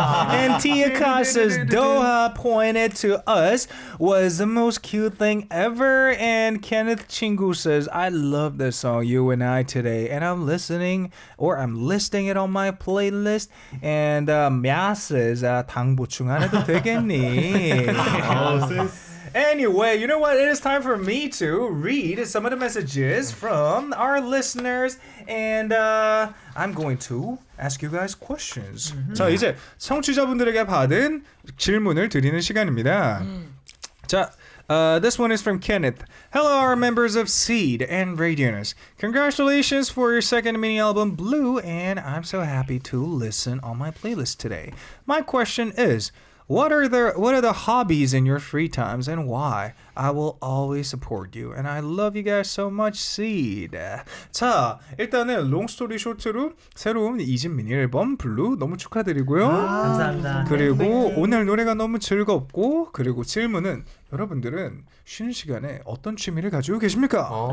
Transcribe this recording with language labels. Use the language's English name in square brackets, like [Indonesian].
[English] and Tia Ka says Doha pointed to us was the most cute thing ever and Kenneth Chingu says I love this song You and I today and I'm listing it on my playlist and Mya says [Korean] 당 보충 안 해도 되겠니? [English] Anyway, you know what? It is time for me to read some of the messages from our listeners and I'm going to ask you guys questions. [Korean] 자, 이제 청취자분들에게 받은 질문을 드리는 시간입니다. [English] 자, this one is from Kenneth. Hello, our members of XEED and Radio'n Us에. Congratulations for your second mini album, Blue, and I'm so happy to listen on my playlist today. My question is, what are the hobbies in your free times and why? I will always support you and I love you guys so much, XEED. [Korean] 자, 일단은 롱스토리 쇼트로 새로운 2집 미니 앨범 블루 너무 축하드리고요. 감사합니다. 그리고 오늘 노래가 너무 즐겁고 그리고 질문은 여러분들은 쉬는 시간에 어떤 취미를 가지고 계십니까?